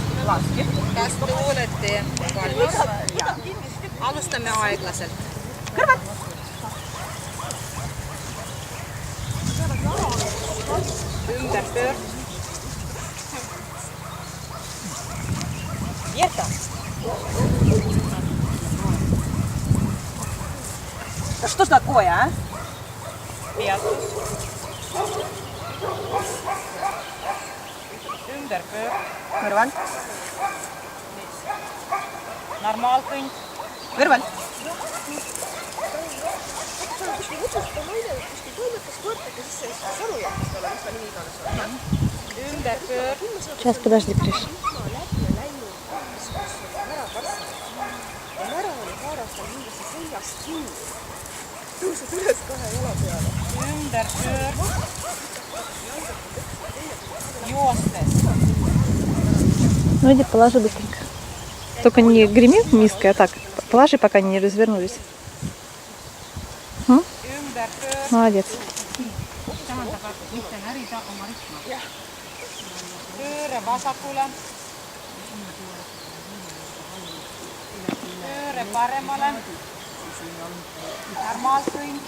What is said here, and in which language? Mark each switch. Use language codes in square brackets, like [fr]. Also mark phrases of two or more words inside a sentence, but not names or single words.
[et] Kas te olete valmis? Alustame aeglaselt. Kõrvad! Ümber pöör. Jäta! [ru] Что ж такое, а? [et] Peatus. Ümber pöör. Kõrval. Normaalkõnd. Kõrval. Ümber pöör. [ru] Сейчас, подожди, Криш. [et] Ümber pöör. Joostes. [ru] Ну иди, положи быстренько. Только не греми миской, а так. Положи, пока они не развернулись. [et] Ümber pöör. [ru] Молодец. [et] Pööre vasakule. Pööre paremale. Normaalkõnd.